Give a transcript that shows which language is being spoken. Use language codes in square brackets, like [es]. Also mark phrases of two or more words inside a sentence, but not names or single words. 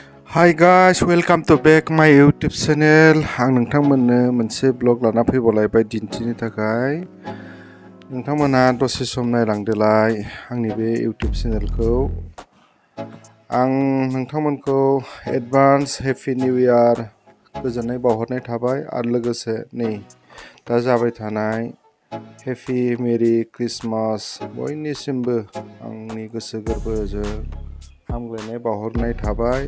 [en] Hi guys, welcome to back my YouTube channel. [brx] आं नोंथांमोननो मोनसे ब्लग लाना फैबावलायबाय दिन्थिनो थाखाय। नोंथांमोना दसे सम नायलांदोलाय आंनि बे YouTube चेनेलखौ। आं नोंथांमोनखौ [en] Advance Happy New Year [brx] गोजोननाय बावहरनाय थाबाय आरो लोगोसे नै दा जाबाय थानाय [en] Happy Merry Christmas [brx] बयनिसिमबो आंनि गोसो गोरबोजों हामलायनाय बावहरनाय थाबाय।